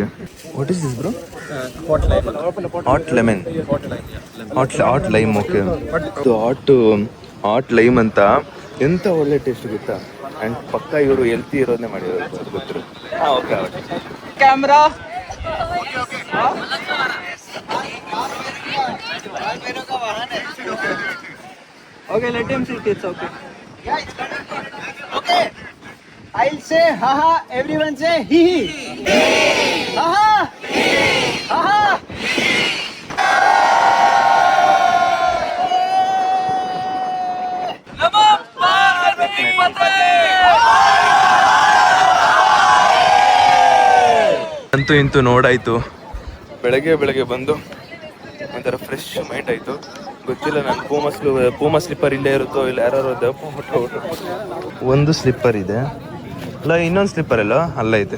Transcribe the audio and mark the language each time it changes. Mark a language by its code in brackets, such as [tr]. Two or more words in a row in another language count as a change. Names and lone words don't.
[en] What is this bro? Hot lemon, hot lime. [kn] ಓಕೆ, [en] hot lime [kn] ಅಂತ. ಎಂತ ಒಳ್ಳೆ ಟೇಸ್ಟ್ ಗೊತ್ತಾ. ಅಂಡ್ ಪಕ್ಕ ಇವರು ಹೆಲ್ತಿ ಇರೋದನ್ನೇ ಮಾಡಿರೋದು, ಅದು ಗೊತ್ತಿರೋ. ಓಕೆ ಕ್ಯಾಮ್ರಾ. [en] Okay, let him sit. It's okay. Okay. I'll say ha ha. Everyone say hee hee. Ha ha. Ha ha. [sa] नमो पार्वतीपते. [kn] ಅಂತೂ ಇಂತೂ ನೋಡಾಯ್ತು. ಬೆಳಗ್ಗೆ ಬಂದು ಒಂಥರ [en] fresh mind [kn] ಆಯ್ತು. ಗೊತ್ತಿಲ್ಲ, ನಾನು ಪೂಮಾ ಸ್ಲಿಪ್ಪರ್ ಇಲ್ಲೇ ಇರುತ್ತೋ ಇಲ್ಲ ಯಾರು. ಒಂದು ಸ್ಲಿಪ್ಪರ್ ಇದೆ ಅಲ್ಲ, ಇನ್ನೊಂದು ಸ್ಲಿಪ್ಪರ್ ಎಲ್ಲ ಅಲ್ಲೈತೆ.